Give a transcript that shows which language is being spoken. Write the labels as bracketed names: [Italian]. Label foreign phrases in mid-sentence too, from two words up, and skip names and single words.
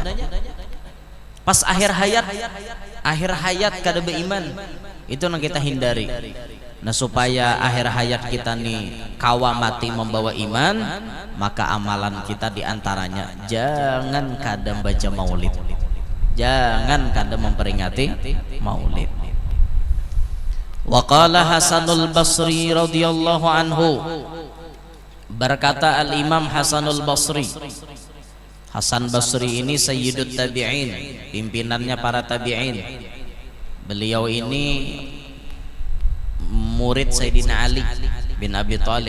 [Banjar] Pas akhir hayat kada beriman, itu yang kita hindari. Nah supaya akhir hayat kita nih kawa mati membawa iman, maka amalan kita diantaranya jangan kada baca maulid, jangan kada memperingati maulid. [Arabic] وقال حسن البصري رضي الله عنه, [Indonesian] berkata Al-Imam Hasanul Basri. Hasan Basri ini [Arabic] سيد التابعين, [Indonesian] pimpinannya para tabi'in. Beliau ini murid Sayyidina Ali bin Abi Thalib.